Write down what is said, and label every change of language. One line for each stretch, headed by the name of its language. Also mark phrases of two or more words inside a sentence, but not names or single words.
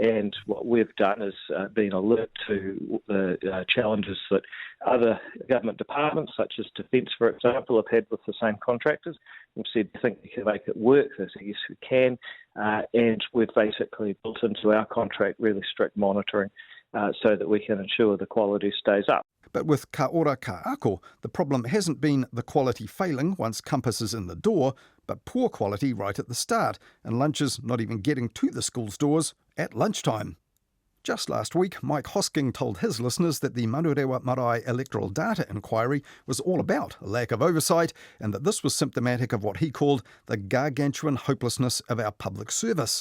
English: And what we've done is been alert to the challenges that other government departments, such as Defence, for example, have had with the same contractors. We've said, I think we can make it work. They said, yes, we can. And we've basically built into our contract really strict monitoring so that we can ensure the quality stays up. But with ka ora ka ako, the problem hasn't been the quality failing once Compass is in the door, but poor quality right at the start, and lunches not even getting to the school's doors at lunchtime. Just last week, Mike Hosking told his listeners that the Manurewa Marae electoral data inquiry was all about a lack of oversight, and that this was symptomatic of what he called the gargantuan hopelessness of our public service.